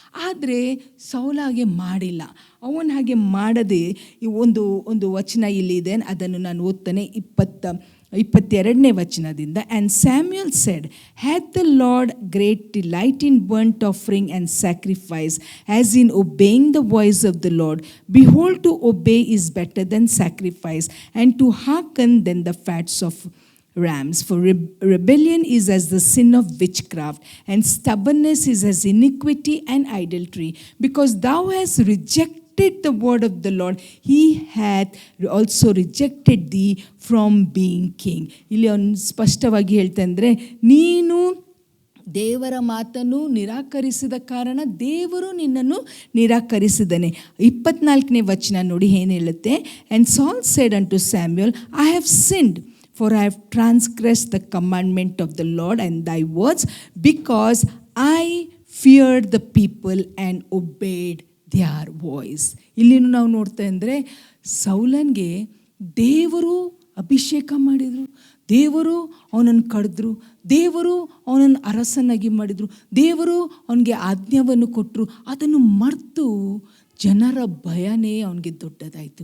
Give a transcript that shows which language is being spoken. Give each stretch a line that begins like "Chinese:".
Kannada: ಆದರೆ ಸೌಲ ಹಾಗೆ ಮಾಡಿಲ್ಲ. ಅವನು ಹಾಗೆ ಮಾಡದೆ ಒಂದು ವಚನ ಇಲ್ಲಿದೆ, ಅದನ್ನು ನಾನು ಓದ್ತಾನೆ 22ನೇ ವಚನದಿಂದ.
English: And Samuel said, hath the Lord great delight in burnt offering and sacrifice as in obeying the voice of the Lord? Behold to obey is better than sacrifice, and to hearken than the fats of rams. For rebellion is as the sin of witchcraft, and stubbornness is as iniquity and idolatry. Because thou hast rejected the word of the Lord, he hath also rejected thee from being king.
Kannada: ಇಲ್ಲಿ ಅವನು ಸ್ಪಷ್ಟವಾಗಿ ಹೇಳ್ತಂದ್ರೆ, ನೀನು ದೇವರ ಮಾತನ್ನು ನಿರಾಕರಿಸಿದ ಕಾರಣ ದೇವರು ನಿನ್ನನ್ನು ನಿರಾಕರಿಸಿದನೆ. 24ನೇ ವಚನ ನೋಡಿ ಏನು ಹೇಳುತ್ತೆ.
English: And Saul said unto Samuel, I have sinned, for I have transgressed the commandment of the Lord and thy words, because I feared the people and obeyed their voice.
Kannada: ಇಲ್ಲಿನೂ ನಾವು ನೋಡ್ತಾ ಅಂದರೆ, ಸೌಲನ್ಗೆ ದೇವರು ಅಭಿಷೇಕ ಮಾಡಿದರು, ದೇವರು ಅವನನ್ನು ಕಡಿದ್ರು, ದೇವರು ಅವನನ್ನು ಅರಸನಾಗಿ ಮಾಡಿದರು, ದೇವರು ಅವನಿಗೆ ಆಜ್ಞೆಯನ್ನು ಕೊಟ್ಟರು. ಅದನ್ನು ಮರೆತು ಜನರ ಭಯನೇ ಅವನಿಗೆ ದೊಡ್ಡದಾಯಿತು.